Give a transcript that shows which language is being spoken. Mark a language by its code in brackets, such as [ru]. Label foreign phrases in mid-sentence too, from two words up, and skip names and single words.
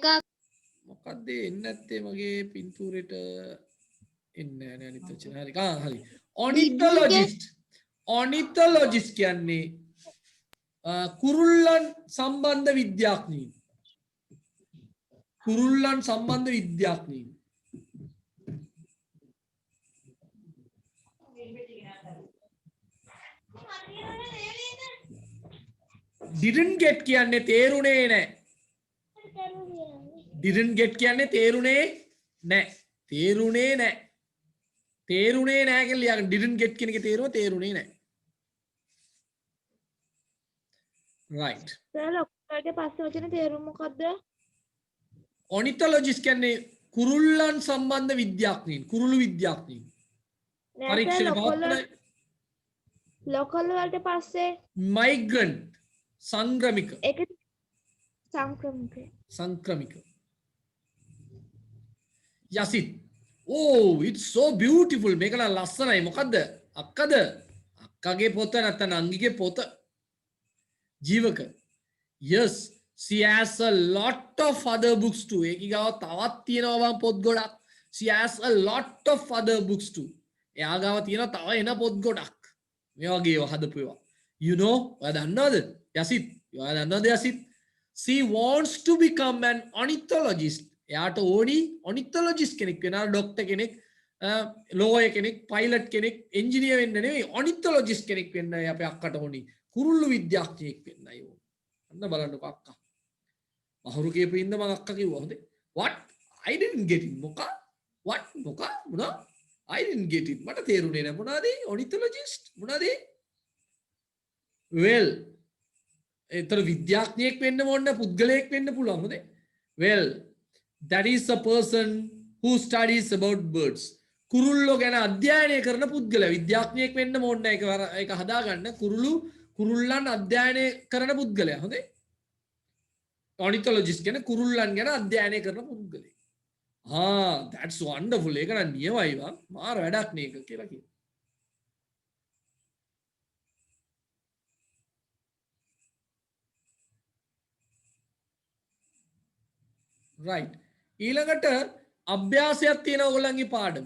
[si] මොකක්ද එන්නේ නැත්තේ මගේ පින්තූරෙට එන්නේ නැහැ අනිත් වචන. හරි. හරි. ornithologist කියන්නේ කුරුල්ලන් සම්බන්ධ විද්‍යාඥයින්. කුරුල්ලන් සම්බන්ධ විද්‍යාඥයින්. [en] didn't get [si] කියන්නේ තේරුනේ නැහැ. [en] didn't get [si] කියන්නේ තේරුනේ නැහැ. තේරුනේ නැහැ කියලා ලියගන්න. [en] didn't get [si] කියන එකේ තේරුම තේරුනේ නැහැ. right. ලොක්කගේ පස්සේ වචන තේරුම මොකද්ද? ornithologist කියන්නේ කුරුල්ලන් සම්බන්ධ විද්‍යාඥයින්, කුරුළු විද්‍යාඥයින්. පරීක්ෂණ පවත්වන ලොකල් වලට පස්සේ migrant සංක්‍රමික. ඒක සංක්‍රමික. යසිත්. [en] oh it's so beautiful. [si] මේක නම් ලස්සනයි. මොකද්ද? අක්කද? අක්කගේ පොත නැත්නම් නංගිගේ පොත. ජීවක. [en] yes she has a lot of other books too. [si] ඒක ගාව තවත් තියෙනවා බං පොත් ගොඩක්. [en] she has a lot of other books too. [si] එයා ගාව තියෙනවා තව එන පොත් ගොඩක්. මේ වගේ ඒවා හදපු ඒවා. [en] you know [si] ඔයා දන්නවද? යසිත්. ඔයා දන්නවද යසිත්? [en] she wants to become an ornithologist. [si] එයාට ඕනි ornithologist කෙනෙක් වෙනවා. ડોක්ටර් කෙනෙක්, ලෝයර් කෙනෙක්, පයිලට් කෙනෙක්, එන්ජිනියර් වෙන්න නෙවෙයි ornithologist කෙනෙක් වෙන්නයි අපේ අක්කට ඕනි. කුරුල්ලු විද්‍යාඥයෙක් වෙන්නයි ඕනි. අන්න බලන්නකෝ අක්කා. මහුරු කියපු ඉන්න මම අක්කා කිව්වා හොඳේ. [en] what? I didn't get it. මොකා? what? [si] මොකා? මොනවා? [en] I didn't get it. [si] මට තේරුනේ නැහැ. මොනවාද? ornithologist මොනවාද? well ඒතර විද්‍යාඥයෙක් වෙන්න ඕන පුද්ගලයෙක් වෙන්න පුළුවන් හොඳේ. [en] well that is a person who studies about birds. [si] කුරුල්ලෝ ගැන අධ්‍යයනය කරන පුද්ගලයා. විද්‍යාඥයෙක් වෙන්න ඕන නැහැ. ඒක හදාගන්න. කුරුල්ලන් අධ්‍යයනය කරන පුද්ගලයා. හොඳේ. ornithologist කියන්නේ කුරුල්ලන් ගැන අධ්‍යයනය කරන පුද්ගලයෙක්. [en] that's wonderful. [si] ඒක නම් නියමයි වා. මාර වැඩක් නේ ඒක කියලා කියනවා. right. ඊළඟට අභ්‍යාසයක් තියෙනවා ඔයගොල්ලන්ගේ පාඩමේ.